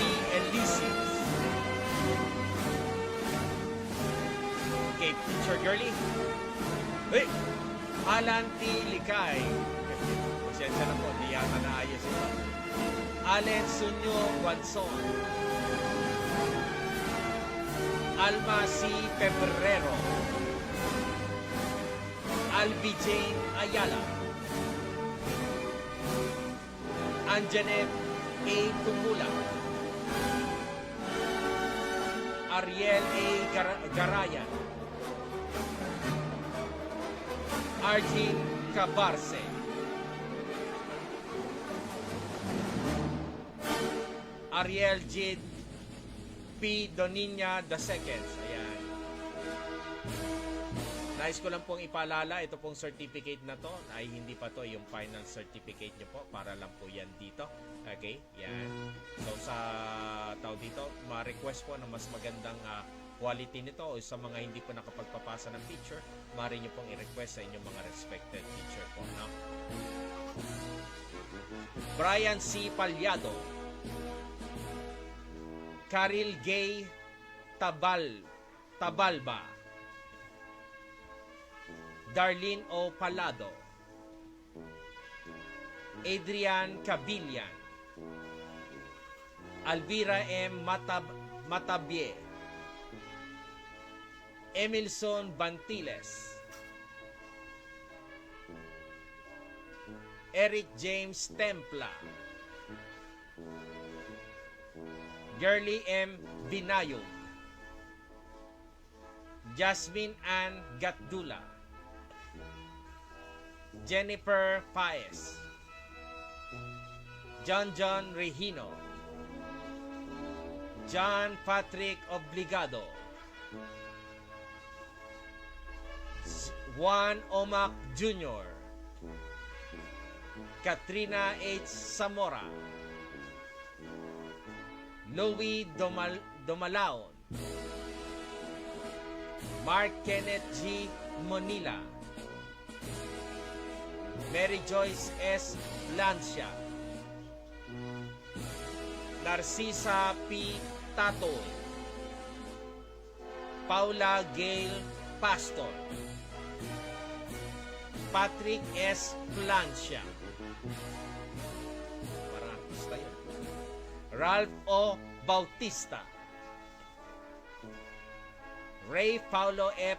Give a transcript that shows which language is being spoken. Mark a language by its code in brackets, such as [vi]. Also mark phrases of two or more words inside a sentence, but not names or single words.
[tl] Elysius. Okay, Teacher Girly. Hey! Alan T. Likay. Pasensya na po, di yata naayos ito. Allen Sunyo Guanzon. Alma C. Pebrero. Albi Jane Ayala. Anjanet A. Tumula. Ariel A. Garayan. Arjin Cabarce. Ariel Jid P. Doninya II. Ayan. Nais ko lang pong ipaalala, ito pong certificate na to ay hindi pa to yung [en] final certificate [tl] nyo po. Para lang po yan dito. Okay? Yan. So sa tao dito, ma-request po na mas magandang quality nito o sa mga hindi po nakapagpapasa ng picture, maaari nyo pong i-request sa inyong mga [en] respected teacher [tl] po. No? Brian C. Palyado. Karil Gay Tabalba. Darlene O. Palado. Adrian Cabillan. Alvira M. Matabie. Emilson Bantiles. Eric James Templa. Girly M. Binayog. Jasmine Ann Gatdula. Jennifer Paez. John Regino. John Patrick Obligado. Juan Omac Jr. Katrina H. Zamora. Louie Domalaon. Mark Kenneth G. Monila. Mary Joyce S. Lancia. Narcisa P. Tatoy. Paula Gail Pastor. Patrick S. Plancia. Parang artista yun. Ralph O. Bautista. Ray Paulo F.